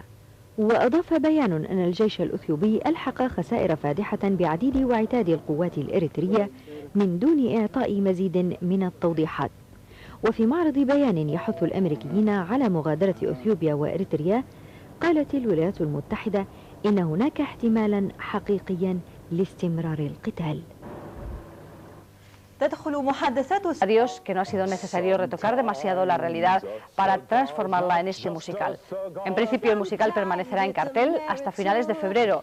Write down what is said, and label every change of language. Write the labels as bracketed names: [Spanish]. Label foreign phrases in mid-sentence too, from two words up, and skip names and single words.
[Arabic] وأضاف بيان أن الجيش الأثيوبي ألحق خسائر فادحة بعديد وعتاد القوات الإريترية من دون إعطاء مزيد من التوضيحات. وفي معرض بيان يحث الأمريكيين على مغادرة أثيوبيا وإريتريا، قالت الولايات المتحدة إن هناك احتمالا حقيقيا لاستمرار القتال. [Spanish] Adiós, que no ha sido necesario retocar demasiado la realidad para transformarla en este musical. En principio el musical permanecerá en cartel hasta finales de febrero.